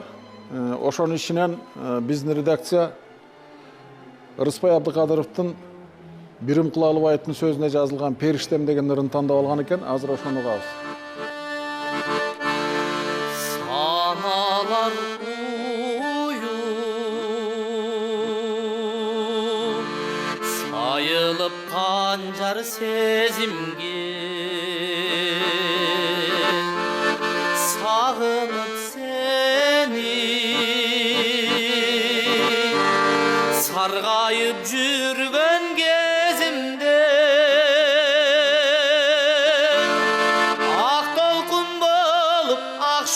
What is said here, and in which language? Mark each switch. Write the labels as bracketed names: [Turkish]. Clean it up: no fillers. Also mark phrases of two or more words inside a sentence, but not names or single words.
[Kyrgyz] Ошонун ичинен биздин редакция Ырыспай Абдыкадыровдун Бирим Кулалыбаевдин сөзүнө жазылган Периштем деген ырын тандап алган экен. Азыр ошону угабыз. [Kazakh] Саналар айылып қанжар сезімге сағынып сені сарғайып жүрген кезімде ақ толқын болып ақ